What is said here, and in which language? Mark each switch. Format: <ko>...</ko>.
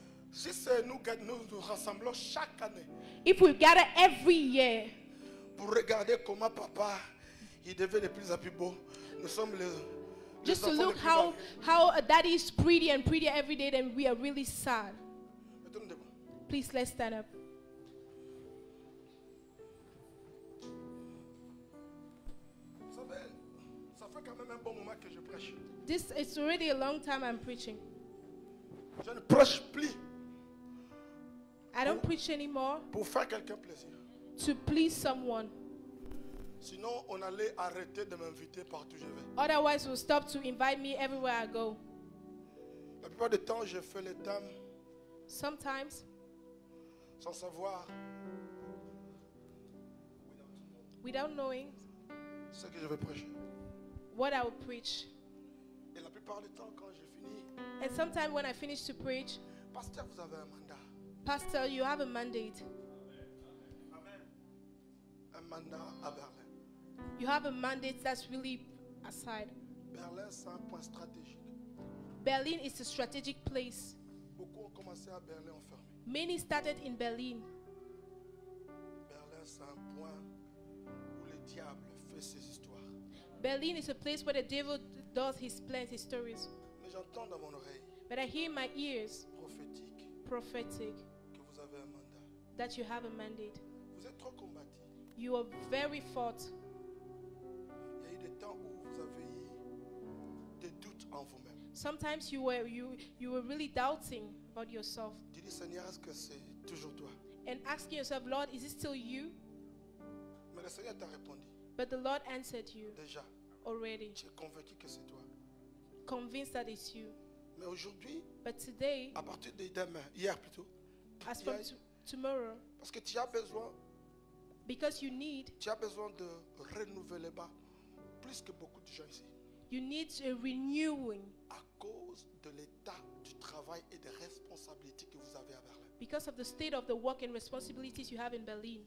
<fr>Si c'est nous que nous nous rassemblons chaque année</fr> <en>If we gather every year</en> <fr>pour regarder comment papa il devient de plus en plus beau, nous sommes les</fr> <en>just to</en> <fr>enfants</fr> <en>look</en> <fr>les plus beaux.</fr> <en>how a daddy is pretty and prettier every day, then we are really sad.</en> <fr>Mettons-nous debout.</fr> <en>Please let's stand up.</en> <fr>Vous savez, ça fait quand même un bon moment que je prêche.</fr> <en>This it's already a long time I'm preaching.</en> <fr>Je ne prêche plus</fr> <en>I don't preach anymore</en> <fr>pour faire quelqu'un plaisir.</fr> <en>to please someone.</en> <fr>Sinon, on allait arrêter de m'inviter partout où je vais.</fr> <en>Otherwise, we'll stop to invite me everywhere I go.</en> <fr>La plupart du temps, je fais les thèmes</fr> <en>Sometimes,</en> <fr>sans savoir</fr> <en>without knowing</en> <fr>ce que je vais prêcher.</fr> <en>what I will preach.</en> <fr>Et la plupart du temps, quand je finis,</fr> <en>And sometimes when I finish to preach,</en> <fr>pasteur, vous avez un mandat.</fr> <en>Pastor, you have a mandate.</en> <fr>Un mandat à Berlin.</fr> <en>You have a mandate that's really aside.</en> <fr>Berlin, c'est un point stratégique.</fr> <en>Berlin is a strategic place.</en> <fr>Beaucoup ont commencé à Berlin, ont fermé.</fr> <en>Many started in Berlin.</en> <fr>Berlin, c'est un point où le diable fait ses histoires.</fr> <en>Berlin is a place where the devil does his plans, his stories.</en> <fr>Mais j'entends dans mon oreille</fr> <en>But I hear in my ears,</en> <fr>prophétique</fr> <en>prophetic,</en> <fr>que vous avez un mandat.</fr> <en>that you have a mandate.</en> <fr>Vous êtes trop combattu.</fr> <en>You are very fought.</en> <fr>Il y a eu des temps où vous avez eu des doutes en vous-même.</fr> <en>Sometimes you were really doubting about yourself</en> <fr>Tu dis, Seigneur, est-ce que c'est toujours toi?</fr> <en>and asking yourself, Lord, is it still you?</en> <fr>Mais le Seigneur t'a répondu.</fr> <en>But the Lord answered you</en> <fr>Déjà,</fr> <en>already,</en> <fr>tu es convaincu que c'est toi.</fr> <en>convinced that it's you.</en> <fr>Mais aujourd'hui,</fr> <en>But today,</en> <fr>à partir de demain, hier plutôt,</fr> <en>as from tomorrow,</en> <fr>parce que tu as besoin</fr> <en>because you need</en> <fr>de renouveler bas plus que beaucoup de gens ici.</fr> <en>You need a renewing</en> <fr>À cause de l'état du travail et des responsabilités que vous avez à Berlin.</fr> <en>because of the state of the work and responsibilities you have in Berlin.</en>